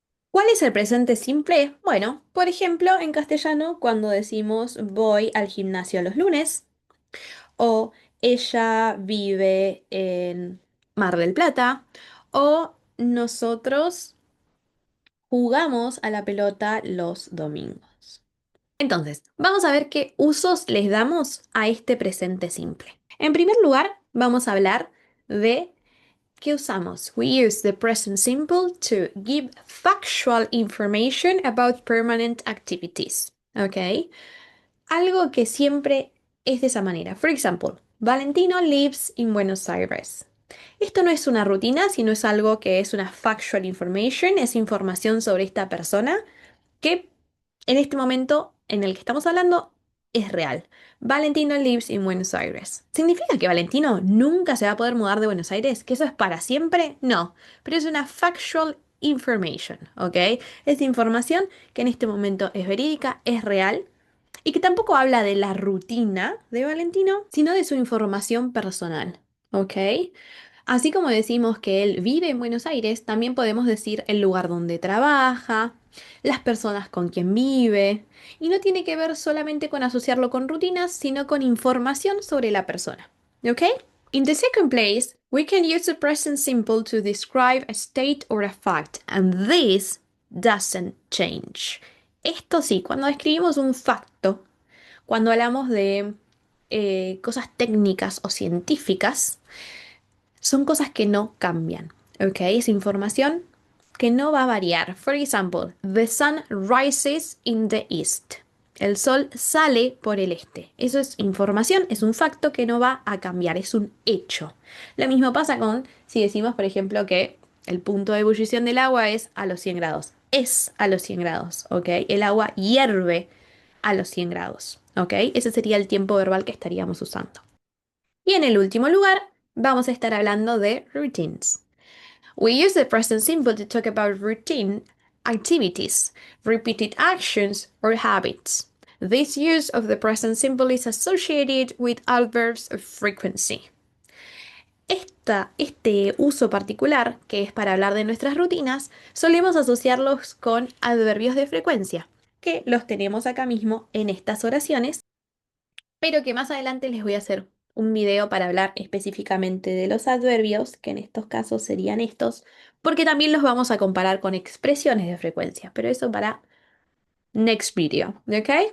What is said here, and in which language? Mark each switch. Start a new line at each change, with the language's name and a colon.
Spanish: ¿Cuál es el presente simple? Bueno, por ejemplo, en castellano, cuando decimos voy al gimnasio los lunes o ella vive en Mar del Plata o nosotros jugamos a la pelota los domingos. Entonces, vamos a ver qué usos les damos a este presente simple. En primer lugar, vamos a hablar de ¿qué usamos?
English: We use the present simple to give factual information about permanent activities.
Spanish: ¿Ok? Algo que siempre es de esa manera.
English: For example, Valentino lives in Buenos Aires.
Spanish: Esto no es una rutina, sino es algo que es una factual information, es información sobre esta persona que en este momento en el que estamos hablando es real.
English: Valentino lives in Buenos Aires.
Spanish: ¿Significa que Valentino nunca se va a poder mudar de Buenos Aires? ¿Que eso es para siempre? No, pero es una factual information, ¿ok? Es información que en este momento es verídica, es real y que tampoco habla de la rutina de Valentino, sino de su información personal, ¿ok? Así como decimos que él vive en Buenos Aires, también podemos decir el lugar donde trabaja, las personas con quien vive, y no tiene que ver solamente con asociarlo con rutinas, sino con información sobre la persona. ¿Ok?
English: In the second place, we can use the present simple to describe a state or a fact, and this doesn't change.
Spanish: Esto sí, cuando describimos un facto, cuando hablamos de cosas técnicas o científicas, son cosas que no cambian, ¿ok? Es información que no va a variar.
English: For example, the sun rises in the east.
Spanish: El sol sale por el este. Eso es información, es un facto que no va a cambiar, es un hecho. Lo mismo pasa con si decimos, por ejemplo, que el punto de ebullición del agua es a los 100 grados. Es a los 100 grados, ¿ok? El agua hierve a los 100 grados, ¿ok? Ese sería el tiempo verbal que estaríamos usando. Y en el último lugar, vamos a estar hablando de routines.
English: We use the present simple to talk about routine activities, repeated actions, or habits. This use of the present simple is associated with adverbs of frequency.
Spanish: Este uso particular, que es para hablar de nuestras rutinas, solemos asociarlos con adverbios de frecuencia, que los tenemos acá mismo en estas oraciones pero que más adelante les voy a hacer un video para hablar específicamente de los adverbios, que en estos casos serían estos, porque también los vamos a comparar con expresiones de frecuencia, pero eso para next video, ¿ok?